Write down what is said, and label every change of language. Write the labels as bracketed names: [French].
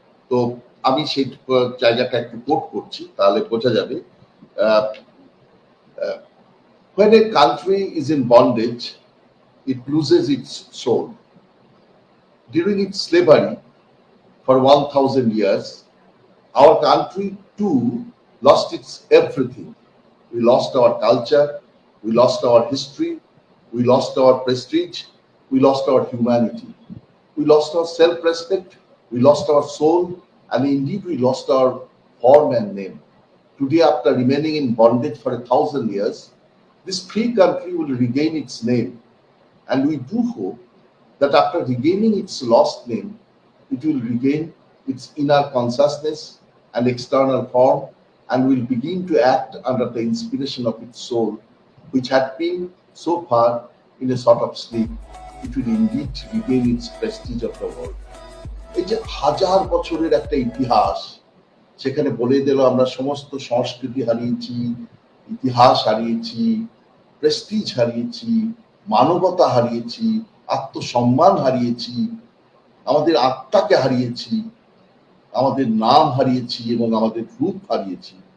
[Bangla] তো আমি সেই জায়গাটা একটু কোট করছি, তাহলে বোঝা যাবে। [English] When a country is in bondage, it loses its soul. During its slavery for 1000 years, our country too lost its everything. We lost our culture, we lost our history, we lost our prestige, we lost our humanity, we lost our self-respect, we lost our soul, and indeed we lost our form and name. Today, after remaining in bondage for 1000 years, this free country will regain its name, and we do hope that after regaining its lost name, it will regain its inner consciousness and external form, and will begin to act under the inspiration of its soul, which had been so far in a sort of sleep. It will indeed regain its prestige of the world. [Bangla] এই যে হাজার বছরের একটা ইতিহাস, সেখানে বলে দিল আমরা সমস্ত সংস্কৃতি হারিয়েছি, ইতিহাস হারিয়েছি, প্রেস্টিজ হারিয়েছি, মানবতা হারিয়েছি, আত্মসম্মান হারিয়েছি, আমাদের আত্মাকে হারিয়েছি, আমাদের নাম হারিয়েছি এবং আমাদের রূপ হারিয়েছি।